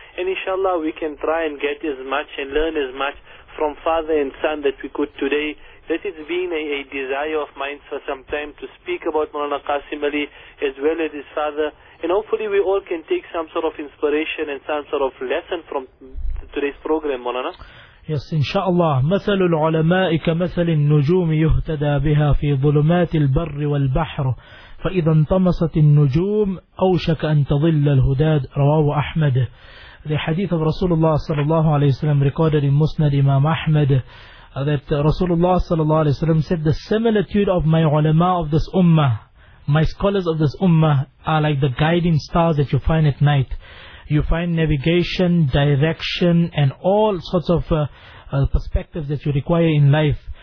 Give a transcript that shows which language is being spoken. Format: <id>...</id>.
<en>And inshallah, we can try and get as much and learn as much from father and son that we could today. That it's been a desire of mine for some time to speak about Mawlana Qasim Ali as well as his father. And hopefully we all can take some sort of inspiration and some sort of lesson from today's program, Mawlana. Yes, inshallah.</en> <ar>مثل العلماء كمثل النجوم يهتدى بها في ظلمات البر والبحر فإذا انطمست النجوم أوشك أن تظل الهداد رواه أحمد.</ar> <en>The hadith of Rasulullah sallallahu alayhi wa sallam recorded in Musnad Imam Ahmad that Rasulullah sallallahu alayhi wa sallam said, the similitude of my ulama of this ummah, my scholars of this ummah, are like the guiding stars that you find at night. You find navigation, direction, and all sorts of perspectives that you require in life.</en>